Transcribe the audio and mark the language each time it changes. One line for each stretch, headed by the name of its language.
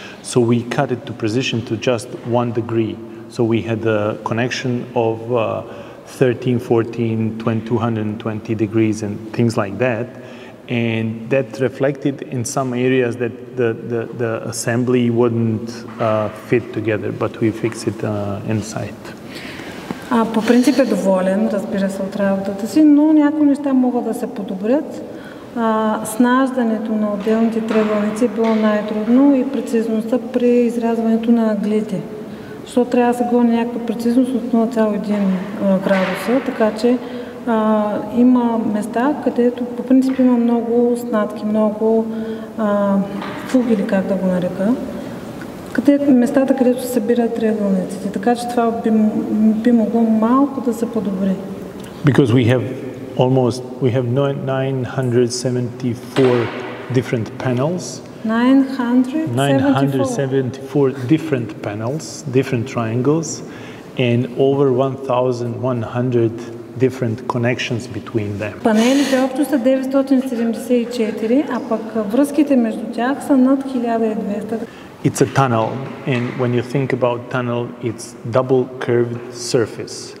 English: So we cut it to precision to just 1 degree. So we had the connection of 13, 14, 220 degrees and things like that. And that reflected in some areas that the assembly wouldn't fit together, but we fixed it inside.
Bulgarian: По принцип е доволен, разбира се, от работата си, но някои неща могат да се подобрят. Снаждането на отделните триъгълници е било най-трудно и прецизността при изрязването на аглите. Защото трябва да се гони някаква прецизност от 0,1 градуса, така че има места, където по принцип има много снатки, много фуги, или как да го нарека. Местата, където се събират триъгълниците. Така че това би могло малко да се подобри.
English: Because we have 974 different panels. 974 different panels, different triangles, and over 1,100 different connections between them.
Bulgarian: Панелите общо са 974, а пък връзките между тях са над 1200.
English: It's a tunnel, and when you think about tunnel, it's double curved surface.